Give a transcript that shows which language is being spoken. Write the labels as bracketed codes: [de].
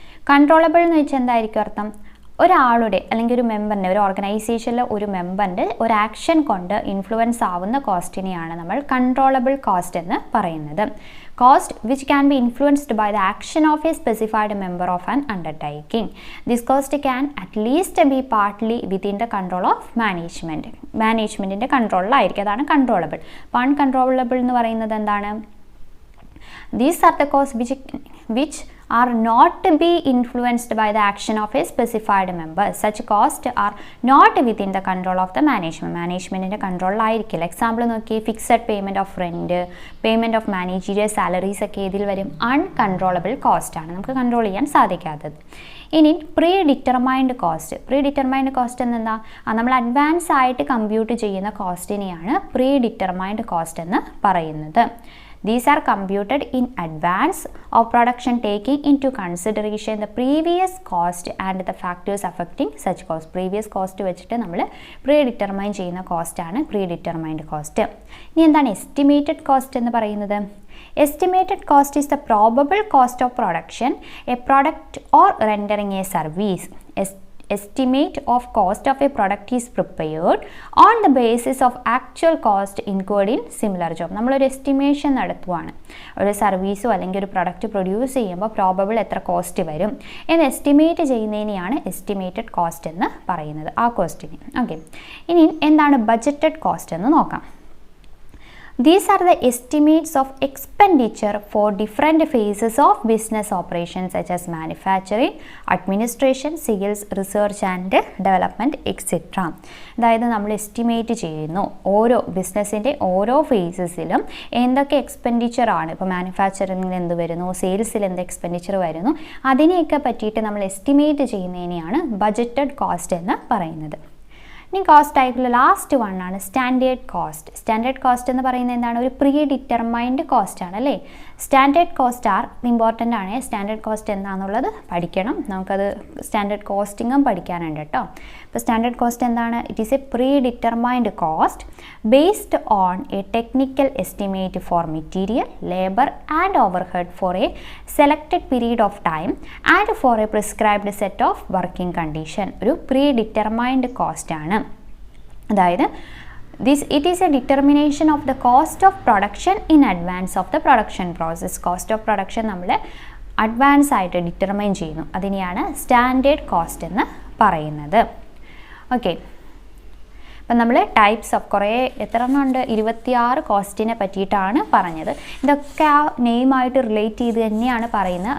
[ml] Controllable എന്ന് വെച്ചാൽ എന്തായിരിക്കും അർത്ഥം? ഒരാളുടെ അല്ലെങ്കിൽ ഒരു മെമ്പറിൻ്റെ, ഒരു ഓർഗനൈസേഷനിലെ ഒരു മെമ്പറിൻ്റെ ഒരു ആക്ഷൻ കൊണ്ട് ഇൻഫ്ലുവൻസ് ആവുന്ന കോസ്റ്റിനെയാണ് നമ്മൾ കൺട്രോളബിൾ കോസ്റ്റ് എന്ന് പറയുന്നത്. [en] Cost which can be influenced by the action of a specified member of an undertaking. This cost can at least be partly within the control of [ml] മാനേജ്മെൻറ്റിൻ്റെ കൺട്രോളിലായിരിക്കും. അതാണ് കൺട്രോളബിൾ. അപ്പോൾ അൺകൺട്രോളബിൾ എന്ന് പറയുന്നത് എന്താണ്? [en] These are the costs which are not to be influenced by the action of a specified member. Such costs are not within the control of the management. [ml] Managementന്റെ കൺട്രോളിലായിരിക്കില്ല. Example നോക്കി, fixed payment of rent, payment of managerial salaries ഒക്കെ ഇതിൽ വരും. Uncontrollable cost ആണ്, നമുക്ക് control ചെയ്യാൻ സാധിക്കാത്തത്. ഇനി pre determined cost എന്താ? നമ്മൾ അഡ്വാൻസ് ആയിട്ട് കമ്പ്യൂട്ട് ചെയ്യുന്ന കോസ്റ്റിനെയാണ് പ്രീ ഡിറ്റർമൈൻഡ് കോസ്റ്റ് എന്ന് പറയുന്നത്. [en] These are computed in advance of production, taking into consideration the previous cost and the factors affecting such cost. [ml] Previous cost വെച്ചിട്ട് നമ്മൾ പ്രീ ഡിറ്റർമൈൻ ചെയ്യുന്ന കോസ്റ്റാണ് pre determined cost. ഇനി എന്താണ് estimated cost എന്ന് പറയുന്നത്? [en] Estimated cost is the probable cost of production, a product or rendering a service. Estimate of cost of a product is prepared on the basis of actual cost incurred in similar job. [ml] നമ്മളൊരു estimation നടത്തുവാണ്, ഒരു സർവീസോ അല്ലെങ്കിൽ ഒരു product produce ചെയ്യുമ്പോൾ probable എത്ര cost വരും എന്ന് estimate ചെയ്യുന്നതിനെയാണ് estimated cost എന്ന് പറയുന്നത്, ആ കോസ്റ്റിന്. ഓക്കെ, ഇനി എന്താണ് ബഡ്ജറ്റഡ് കോസ്റ്റ് എന്ന് നോക്കാം. [en] These are the estimates of expenditure for different phases of business operations such as manufacturing, administration, sales, research and development, etc. [ml] അതായത് നമ്മൾ എസ്റ്റിമേറ്റ് ചെയ്യുന്നു ഓരോ ബിസിനസ്സിൻ്റെ ഓരോ ഫേസസിലും എന്തൊക്കെ എക്സ്പെൻഡിച്ചർ ആണ്, ഇപ്പോൾ മാനുഫാക്ചറിങ്ങിൽ എന്ത് വരുന്നു, സെയിൽസിൽ എന്ത് എക്സ്പെൻഡിച്ചർ വരുന്നു, അതിനെയൊക്കെ പറ്റിയിട്ട് നമ്മൾ എസ്റ്റിമേറ്റ് ചെയ്യുന്നതിനെയാണ് ബഡ്ജറ്റഡ് കോസ്റ്റ് എന്ന് പറയുന്നത്. ഇനി കോസ്റ്റ് ടൈപ്പിൽ ലാസ്റ്റ് വൺ ആണ് സ്റ്റാൻഡേർഡ് കോസ്റ്റ്. സ്റ്റാൻഡേർഡ് കോസ്റ്റ് എന്ന് പറയുന്നത് എന്താണ്? ഒരു പ്രീ ഡിറ്റർമൈൻഡ് കോസ്റ്റ് ആണ് അല്ലേ. സ്റ്റാൻഡേർഡ് കോസ്റ്റ് ആർ ഇമ്പോർട്ടൻ്റ് ആണ്. സ്റ്റാൻഡേർഡ് കോസ്റ്റ് എന്താണെന്നുള്ളത് പഠിക്കണം, നമുക്കത് സ്റ്റാൻഡേർഡ് കോസ്റ്റിങ്ങും പഠിക്കാനുണ്ട് കേട്ടോ. ഇപ്പോൾ സ്റ്റാൻഡേർഡ് കോസ്റ്റ് എന്താണ്? [en] It is a predetermined cost based on a technical estimate for material, labour and overhead for a selected period of time and for a prescribed set of working condition. [ml] ഒരു pre determined cost ആണ്. [en] അതായത് it is a determination of the cost of production in advance of the production process. Cost of production [ml] നമ്മൾ advance ആയിട്ട് determine ചെയ്യുന്നു, അതിനെയാണ് standard cost എന്ന് പറയുന്നത്. Okay, അപ്പം നമ്മൾ ടൈപ്സ് ഓഫ് എത്ര എണ്ണം ഉണ്ട്? 26 കോസ്റ്റിനെ പറ്റിയിട്ടാണ് പറഞ്ഞത്. ഇതൊക്കെ ആ നെയിമായിട്ട് റിലേറ്റ് ചെയ്ത് തന്നെയാണ് പറയുന്നത്.